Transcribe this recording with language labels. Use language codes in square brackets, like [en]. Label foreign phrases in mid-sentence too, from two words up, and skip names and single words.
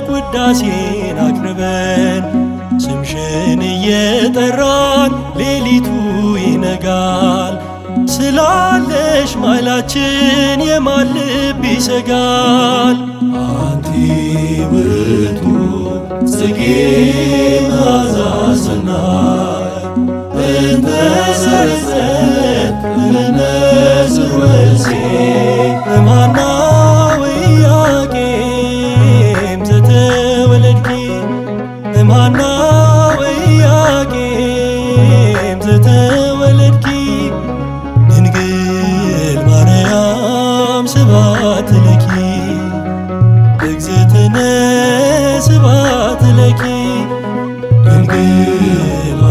[am] ውዳሴን አቅርበን ስምሽን እየጠራን ሌሊቱ ይነጋል ስላለሽ ማይላችን የማን ልብ ይሰጋል። [gez] አንቲ ውእቱ ጽጌ መዓዛ ሰናይ እንተ ሰረጸት ለነስር ወእሴት እምሃና ወኢያቄም ዘተወለድኪ እምሃና ወኢያቄም ዘተወለድኪ ድንግል ማርያም ስብሐት ለኪ እግዝእትነ ስብሐት ለኪ ድንግል